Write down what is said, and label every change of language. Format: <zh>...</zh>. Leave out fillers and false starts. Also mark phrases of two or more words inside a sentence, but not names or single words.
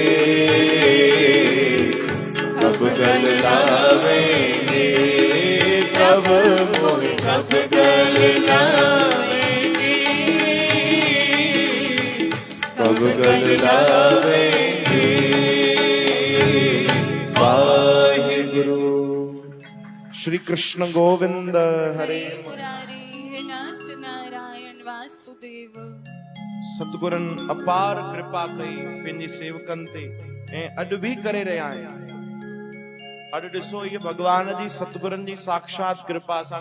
<hi>कब गल लावेंगे, प्रभु मोहि कब गल लावेंगे, कब गल लावेंगे। वाहिगुरु।</hi> <sa>श्री कृष्ण गोविंद हरे। हरे मुरारी हे नाथ नारायण वासुदेव।</sa> <sd>सतगुरनि अपार कृपा कई पंहिंजे सेवकनि ते ऐं अॼु बि करे रहिया आहिनि। अॼु ॾिसो इहे भगवान जी सतगुरनि जी साक्षात कृपा सां</sd>